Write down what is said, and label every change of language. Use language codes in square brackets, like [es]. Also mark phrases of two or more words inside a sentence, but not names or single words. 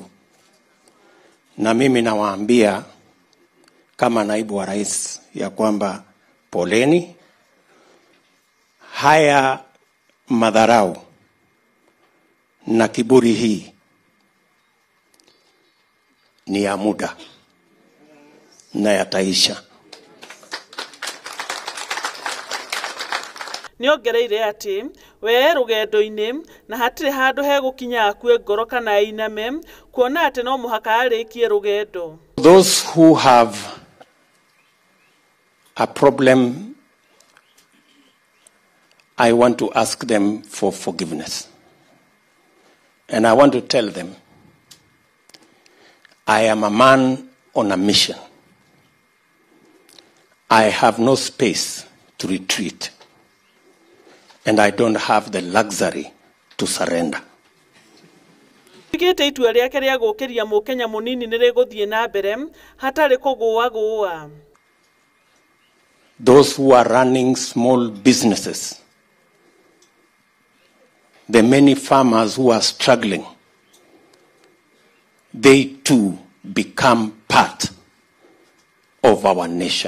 [sw] Na mimi nawaambia kama naibu wa rais ya kwamba poleni. Haya madharau na kiburi hii ni ya muda na yataisha. [ki] Niongereire ati we rugendo-ini na hatire handu he gukinya akue ngoro kana iname kuona ati no muhaka arikie rugendo. [en] Those who have a problem, I want to ask them for forgiveness. And I want to tell them, I am a man on a mission. I have no space to retreat. And I don't have the luxury to surrender. [ki] Igete itua riake ria gukiria Mukenya munini ni riguthie na mbere hatari kugua. [en] Those who are running small businesses, the many farmers who are struggling, they too become part of our nation.